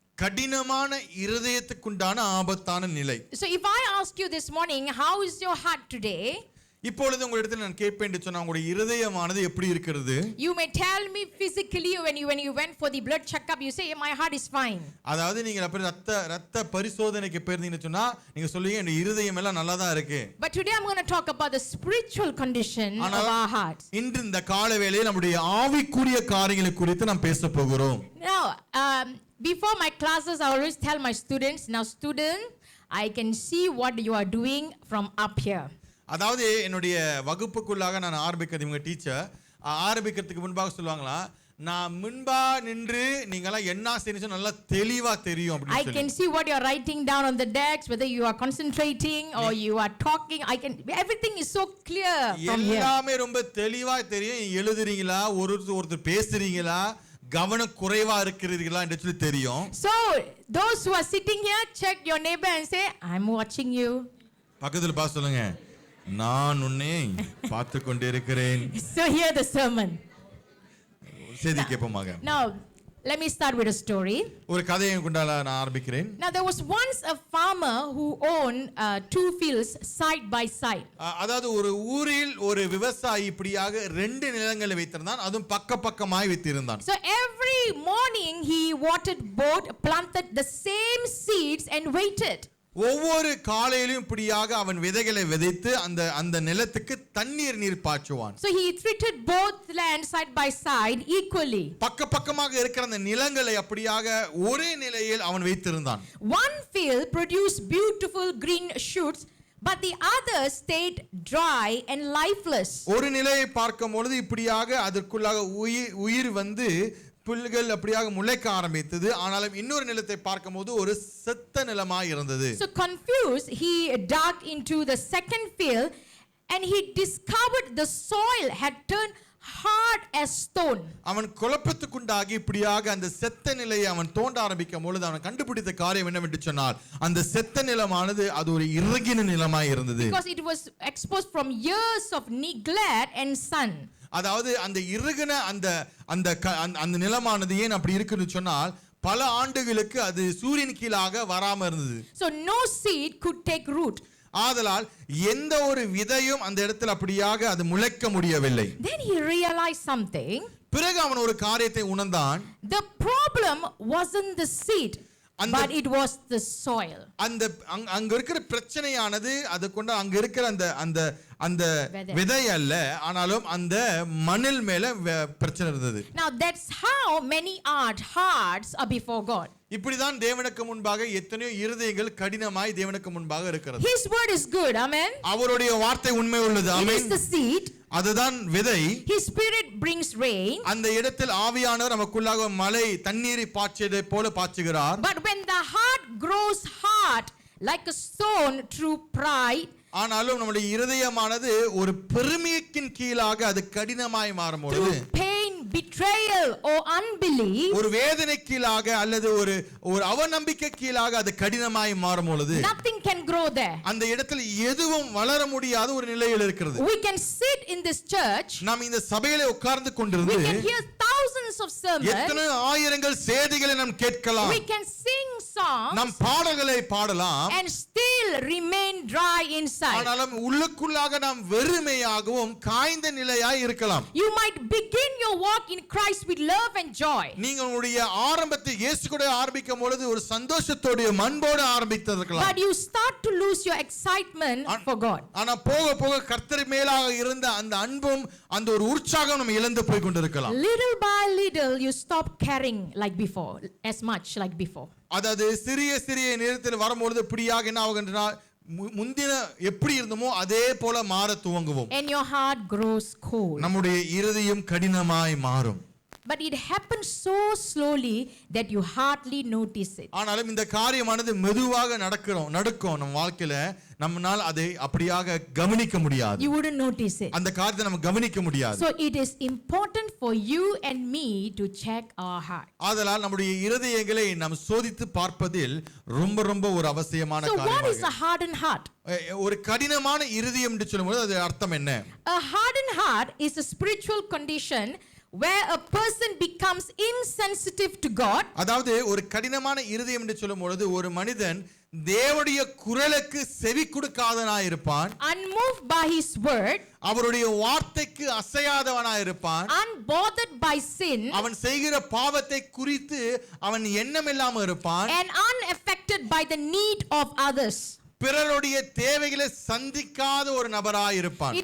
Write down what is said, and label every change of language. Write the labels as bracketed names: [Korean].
[Tamil] கடினமான இருதயத்துக்குண்டான ஆபத்தான நிலை. [English] So if I ask you this morning, how is your heart today? [Tamil] இப்பொழுது உங்களிடத்தில் நான் கேட்பேன் என்று சொன்னா, உங்களுடைய இருதயமானது எப்படி இருக்கிறது? [English] You may tell me physically when you went for the blood checkup, you say my heart is fine. [Tamil] அதாவது நீங்க அப்படி ரத்த பரிசோதனைக்கு போயிருந்தீங்கன்னு சொன்னா நீங்க சொல்லுவீங்க என் இருதயம் எல்லாம் நல்லா தான் இருக்கு. [English] But today I'm going to talk about the spiritual condition of our hearts. [Tamil] இன்று இந்த கால வேளையில் நம்முடைய ஆவிக்குரிய காரியங்களை குறித்து நாம் பேச போகிறோம். [English] Now, before my classes I always tell my students, now student, I can see what you are doing from up here. [Tamil] அதாவது என்னுடைய வகுப்புக்குள்ளாக நான் ஆரம்பிக்கிறது, இவங்க டீச்சர் ஆரம்பிக்கிறதுக்கு முன்பாக சொல்லுவாங்களா, நான் முன்பா நின்று நீங்கலாம் என்ன செய்யணும் நல்லா தெளிவா தெரியும் அப்படி சொல்லி. [English] I can see what you are writing down on the decks, whether you are concentrating or you are talking. Everything is so clear from here. [Tamil] எல்லாமே ரொம்ப தெளிவா தெரியும். எழுதுறீங்களா, ஒருத்தர் பேசுறீங்களா, கவனம் குறைவா இருக்கிறீர்களா என்று சொல்லி தெரியும். [English] So those who are sitting here, check your neighbor and say, I'm watching you. [Tamil] பக்கத்துல பாத்து சொல்லுங்க, நான் உன்னை பார்த்து கொண்டே இருக்கிறேன். [English] So hear the sermon. [Tamil] செய்தி கேட்போமாக. [English] Now let me start with a story. [Tamil] ஒரு கதையை கொண்டால நான் ஆரம்பிக்கிறேன். [English] Now there was once a farmer who owned two fields side by side. [Tamil] அதாவது ஒரு ஊரில் ஒரு விவசாயி இப்படியாக ரெண்டு நிலங்களை வைத்திருந்தான், அதுவும் பக்கமாய் வைத்திருந்தான். [English] So every morning he watered both, planted the same seeds and waited. [Tamil] ஒவ்வொரு காலையிலும் இப்படியாக அவன் விதைகளை விதைத்து அந்த நிலத்துக்கு நீர் பாய்ச்சுவான். [English] So he treated both land side by side equally. [Tamil] பக்கமாக இருக்கிற அந்த நிலங்களை அப்படியாக ஒரே நிலையில் அவன் வைத்திருந்தான். [English] One field produced beautiful green shoots, but the other stayed dry and lifeless. [Tamil] ஒரு நிலையை பார்க்கும் பொழுது இப்படியாக அதற்குள்ளாக உயிர் வந்து புல்கள் அப்படியாக முளைக்க ஆரம்பித்தது. ஆனாலும் இன்னொரு நிலத்தை பார்க்கும்போது ஒரு செத்த நிலமாய் இருந்தது. [English] So confused, he dug into the second field and he discovered the soil had turned hard as stone. [Tamil] அவன் குழப்பத்துக்குண்டாகி இப்படியாக அந்த செத்த நிலையை அவன் தோண்ட ஆரம்பிக்கும் பொழுது அவன் கண்டுபிடித்த காரியம் என்னவென்று சொன்னால், அந்த செத்த நிலமானது அது ஒரு இறுகின நிலமாய் இருந்தது. [English] Because it was exposed from years of neglect and sun. [Tamil] அதாவது அந்த இறுகின அந்த நிலமானது ஏன் அப்படி இருக்குன்னு சொன்னால், பல ஆண்டுகளுக்கு அது சூரியன் கீழாக வராம இருந்தது. [English] So no seed could take root. [Tamil] ஆதலால் எந்த ஒரு விதையும் அந்த இடத்துல அப்படியாக அது முளைக்க முடியவில்லை. [English] Then he realized something. [Tamil] பிறகு அவன் ஒரு காரியத்தை உணர்ந்தான். [English] The problem wasn't the seed, but it was the soil. [Tamil] அங்க இருக்கிற பிரச்சனையானது அது கொண்டு அங்க இருக்கிற அந்த விதை அல்ல, ஆனாலும் அந்த மண்ணில் மேல பிரச்சனை இருந்தது. [English] Now that's how many hearts are before God. [Tamil] இப்படிதான் தேவனுக்கு முன்பாக எத்தனையோ இருதயங்கள் கடினமாய் தேவனுக்கு முன்பாக இருக்கிறது. [English] His word is good. Amen. [Tamil] அவருடைய வார்த்தை உண்மை உள்ளது. [English] It [Tamil] amen. [English] is the seed. [Tamil] அதுதான் விதை. [English] His spirit brings rain. [Tamil] அந்த இடத்தில் ஆவியானவர் நமக்குள்ளாக மழை தண்ணீரை பாய்ச்சியதை போல பாய்ச்சுகிறார். [English] But when the heart grows hard like a stone through pride, [Tamil] ஆனாலும் நம்முடைய இருதயமானது ஒரு பெருமையின் கீழாக அது கடினமாய் மாறும்போது, [English] pain, betrayal or unbelief, [Tamil] ஒரு வேதனை கீழாக அல்லது ஒரு அவநம்பிக்கை கீழாக அது கடினமாய் மாறும்போது, [English] nothing can grow there. [Tamil] அந்த இடத்தில் எதுவும் வளர முடியாத ஒரு நிலையில் இருக்கிறது. [English] We can sit in this church, [Tamil] நாம் இந்த சபையிலே உட்கார்ந்து கொண்டிருந்து [English] we can hear thousands of sermons, [Tamil] எத்தனை ஆயிரங்கள் செய்திகளை நாம் கேட்கலாம், [English] we can sing songs, [Tamil] நம் பாடல்களை பாடலாம், [English] and still remain dry inside. [Tamil] ஆனாலும் உள்ளுக்குள்ளாக நாம் வெறுமையாகவும் காய்ந்த நிலையாய் இருக்கலாம். [English] You might begin your walk in Christ with love and joy, [Tamil] நீங்கள் உங்களுடைய ஆரம்பத்தை இயேசு கூட ஆரம்பிக்கும் பொழுது ஒரு சந்தோஷத்தோட மன்போடு ஆரம்பித்திருக்கலாம். [English] but you start to lose your excitement for God. [Tamil] ஆனா போக போக கர்த்தர் மேலாக இருந்த அந்த அன்பும் அந்த ஒரு உற்சாகம் நம்ம இழந்து போய் கொண்டிருக்கலாம். [English] Little by little you stop caring like before, as much like before. [Tamil] அதாவது சிறிய சிறிய நேரத்தில் வரும்பொழுது இப்படியாக என்ன ஆகுதுன்னா முந்தின எப்படி இருந்தமோ அதே போல மாற துவங்குவோம். [English] And your heart grows cold. [Tamil] நம்முடைய இருதயம் கடினமாய் மாறும். [English] But it happens so slowly that you hardly notice it. [Tamil] ஆனாலும் இந்த காரியமானது மெதுவாக நடக்கும் நம்ம வாழ்க்கையில நம்மால் அதை அப்படியாக கவனிக்க முடியாது. [English] You wouldn't notice it. [Tamil] அந்த காரியத்தை நம்ம கவனிக்க முடியாது. [English] So it is important for you and me to check our heart. [Tamil] ஆதலால் நம்முடைய இருதயங்களை நாம் சோதித்து பார்ப்பதில் ரொம்ப ஒரு அவசியமான [English] So [Tamil] காரியம். [English] what is a hardened heart? [Tamil] ஒரு கடினமான இருதயம் என்று சொல்லும்போது அது அர்த்தம் என்ன? [English] A hardened heart is a spiritual condition where a person becomes insensitive to God. [Tamil] அதாவது ஒரு கடினமான இருதயம் என்று சொல்லும்போது ஒரு மனிதன் தேவனுடைய குரலுக்கு செவி கொடுக்காதவனாய் இருப்பான். [English] Unmoved by his word. [Tamil] அவருடைய வார்த்தைக்கு அசையாதவனாய் இருப்பான். [English] Unbothered by sin. [Tamil] அவன் செய்கிற பாவத்தை குறித்து அவன் எண்ணம் இல்லாமல் இருப்பான். [English] And unaffected by the need of others. [Tamil] பிறருடைய தேவைகளை சந்திக்காத ஒரு நபராய் இருப்பான்.